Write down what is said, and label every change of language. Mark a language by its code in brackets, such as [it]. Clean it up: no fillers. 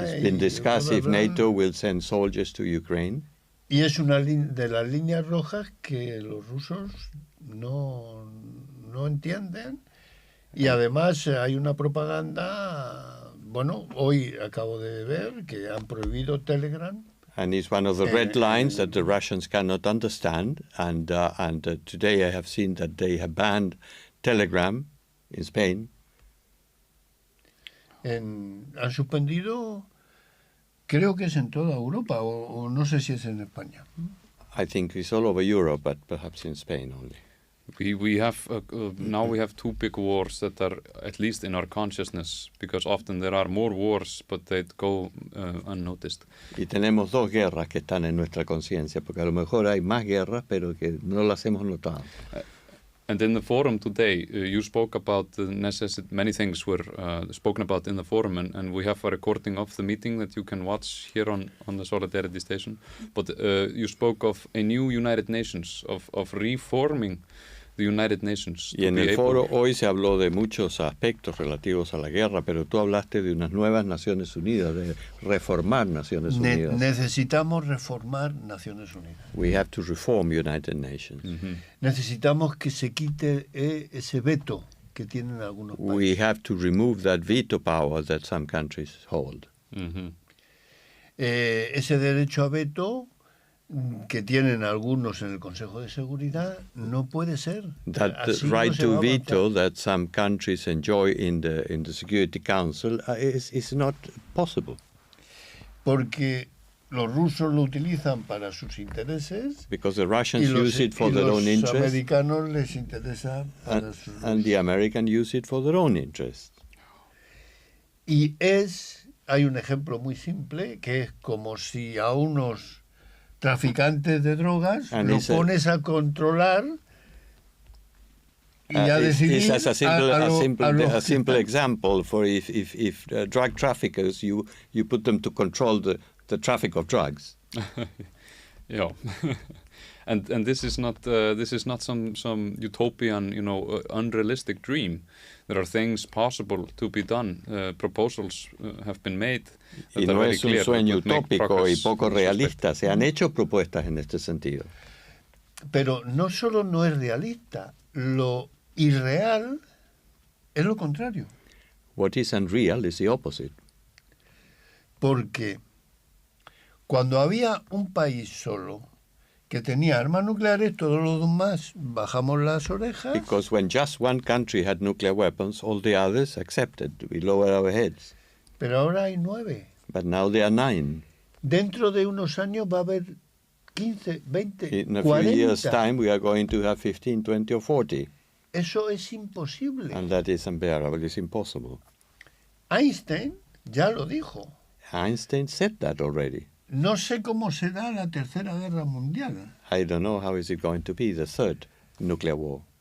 [en] It's been discussed if NATO will send soldiers to Ukraine. [es] Y es una de las líneas rojas que los rusos no entienden. Y además hay una propaganda, bueno, hoy acabo de ver que han prohibido Telegram. [en] And it's one of the red lines that the Russians cannot understand. And today I have seen that they have banned Telegram in Spain. [es] Han suspendido, creo que es en toda Europa, o no sé si es en España. [en] I think it's all over Europe, but perhaps in Spain only. We have now we have two big wars that are at least in our consciousness, because often there are more wars, but they go unnoticed. [es] Y tenemos dos guerras que están en nuestra conciencia, porque a lo mejor hay más guerras, pero que no las hemos notado. [en] And in the forum today, you spoke about the many things were spoken about in the forum, and we have a recording of the meeting that you can watch here on the Solidarity Station. But you spoke of a new United Nations, of reforming the United Nations. [es] Y en el foro hoy se habló de muchos aspectos relativos a la guerra, pero tú hablaste de unas nuevas Naciones Unidas, de reformar Naciones Unidas. Necesitamos reformar Naciones Unidas. [en] We have to reform United Nations. Mm-hmm. [es] Necesitamos que se quite ese veto que tienen algunos países. [en] We have to remove that veto power that some countries hold. Mm-hmm. [es] Ese derecho a veto que tienen algunos en el Consejo de Seguridad no puede ser. [en] That the right to veto that some countries enjoy in the Security Council is not possible. [es] Porque los rusos lo utilizan para sus intereses. [en] Because the Russians use it for their own interests. [es] Y los americanos les interesa para sus. [en] And the Americans use it for their own interests. [es] Y hay un ejemplo muy simple que es como si a unos traficantes de drogas lo pones a controlar y a decidir. [en] It's a simple example for if drug traffickers you put them to control the traffic of drugs. Yeah. And this is not some utopian, unrealistic dream. There are things possible to be done. Proposals have been made. [es] Y no es un sueño utópico y poco realista. Se han hecho propuestas en este sentido. Pero no solo no es realista, lo irreal es lo contrario. [en] What is unreal is the opposite. [es] Porque cuando había un país solo que tenía armas nucleares, todos los demás bajamos las orejas. [en] Because when just one country had nuclear weapons, all the others accepted. We lowered our heads. [es] Pero ahora hay 9. [en] But now there are 9. [es] Dentro de unos años va a haber 15, 20, [en] In a 40. few years' time, we are going to have 15, 20 or 40. [es] Eso es imposible. [en] And that is unbearable. It's impossible. [es] Einstein ya lo dijo. [en] Einstein said that already. [es] No sé cómo será la Tercera Guerra Mundial, [en] I don't know how is it going to be, the third nuclear war.